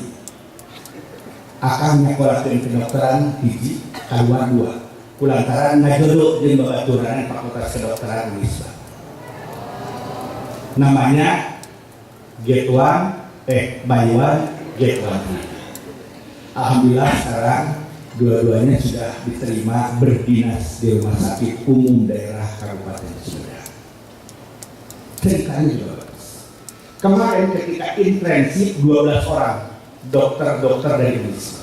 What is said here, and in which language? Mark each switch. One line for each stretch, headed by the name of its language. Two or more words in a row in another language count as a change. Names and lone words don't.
Sundanese: Akan nyekolahkeun kedokteran hiji kaluar 2. Kulantaran ngajodoh jeung babaturan Fakultas Kedokteran Unisba.
English: Namanya get one buy one get one free.
Indonesian: Alhamdulillah sekarang dua-duanya sudah diterima berdinas di Rumah Sakit Umum Daerah Kabupaten Sumedang. Ceritanya juga bagus. Kemarin ketika internship 12 orang dokter-dokter dari Indonesia.